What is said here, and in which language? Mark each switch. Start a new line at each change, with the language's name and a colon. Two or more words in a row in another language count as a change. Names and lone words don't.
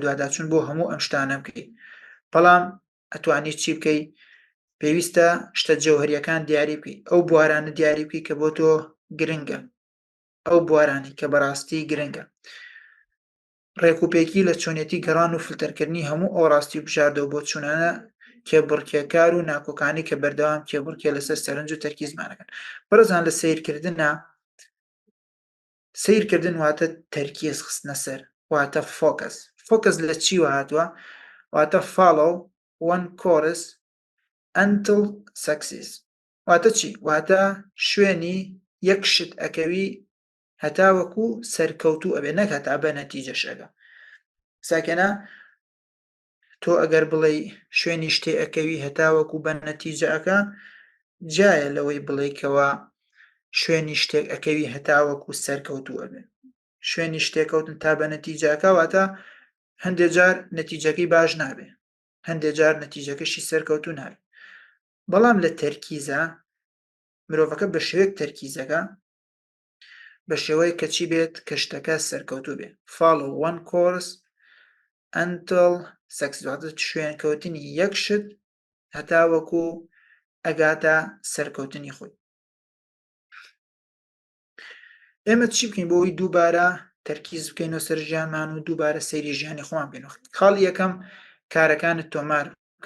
Central Kurdish: دوواداچوون بۆ هەموو ئەم شتانە بکەی بەڵام ئەتوانیت چی بکەی پێویستە شتە جەوهریەکان دیاری بکەی ئەو بوارانە دیاری بکەی کە بۆ تۆ گرنگە ئەو بوارانی کە بەڕاستی گرنگە ڕێکوپێکی لە چۆنیەتی گەڕان و فلتەرکردنی هەموو ئەو ڕاستی و بژاردەوە بۆ چوونانە کێبڕکێکار و ناکۆکانی کە بەردەوام کێبڕکێ لەسەر سەرنج و تەرکیزمانەکەن بەرەزان لە سیرکردنە سیرکردن واتە تەرکیز خستنە سەر واتە فۆکەس لە چی هاتووە واتە
English: follow one course until success
Central Kurdish: واتە چی واتە شوێنی یەک شت ئەکەوی هەتاوەکو سەرکەوتوو ئەبێ نەک هەتا بە نەتیجەشەکە ساکەنا تۆ ئەگەر بڵێ شوێنی شتێ ئەکەوی هەتاوەکو بە نەتیجەکە جایە لەوەی بڵێکەوە شوێنی شتێک ئەکەوی هەتاوەکو سەرکەوتوو ئەبێ شوێنی شتێکەوتن تا بە نەتیجەکە واتە هەندێک جار نەتیجەکەی باش نابێ هەندێک جار نەتیجەکەشی سەرکەوتوو نابێ بەڵام لە تەرکیزە مرۆڤەکە بە شێوەیەک تەرکیزەکە بە شێوەیە کە چی بێت کە شتەکە سەرکەوتوو بێ
English: follow one course until success
Central Kurdish: واتە شوێنکەوتنی یەک شت هەتاوەکو ئەگاتە سەرکەوتنی خۆی ئێمە چی بکەین بۆی دووبارە تەرکیز بکەینەوە سەر ژیانمان و دووبارە سەیری ژیانی خۆمان بکەینەوە خاڵی یەکەم کارەکانت تۆمار بکە